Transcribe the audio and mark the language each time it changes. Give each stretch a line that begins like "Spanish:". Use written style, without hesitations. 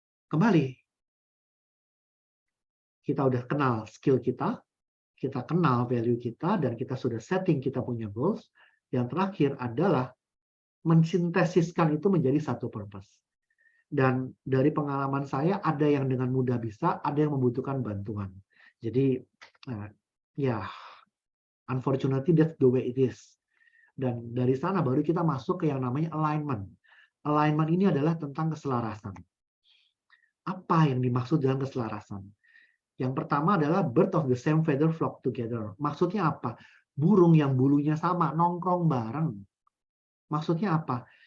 Indonesian: Kembali, kita udah kenal skill kita kenal value kita, dan kita sudah setting kita punya goals. Yang terakhir adalah mensintesiskan itu menjadi satu purpose. Dan dari pengalaman saya, ada yang dengan mudah bisa, ada yang membutuhkan bantuan.
English: Jadi, ya, unfortunately that's the way it is.
Indonesian: Dan dari sana baru kita masuk ke yang namanya alignment. Alignment ini adalah tentang keselarasan. Apa yang dimaksud dengan keselarasan? Yang pertama adalah
English: bird of the same feather flock together.
Indonesian: Maksudnya apa? Burung yang bulunya sama, nongkrong bareng. Maksudnya apa?